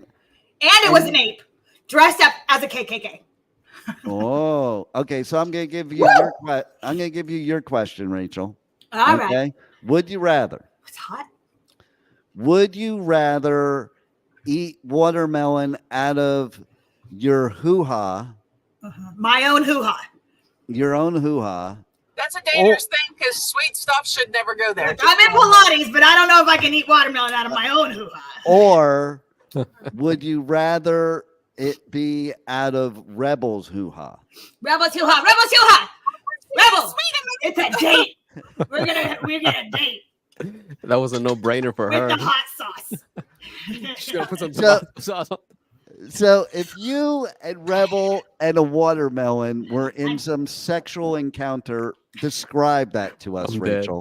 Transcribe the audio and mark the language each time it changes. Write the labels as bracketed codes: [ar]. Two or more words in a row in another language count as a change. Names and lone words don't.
[en] it was an ape dressed up as a KKK. Oh, okay. So I'm gonna give you your question, Rachel. All right. Okay. Would you rather? It's hot. Would you rather eat watermelon out of your hoo-ha? My own hoo-ha. Your own hoo-ha. That's a dangerous thing because sweet stuff should never go there. I'm in Pilates, but I don't know if I can eat watermelon out of my own hoo-ha. Or would you rather it be out of Rebel's hoo-ha? Rebel's hoo-ha. Rebel's hoo-ha. Rebel. It's a date. We're gonna date. That was a no-brainer for her. With the hot sauce. She's gonna put some tomato sauce on. So if you and Rebel and a watermelon were in some sexual encounter, describe that to us, Rachel.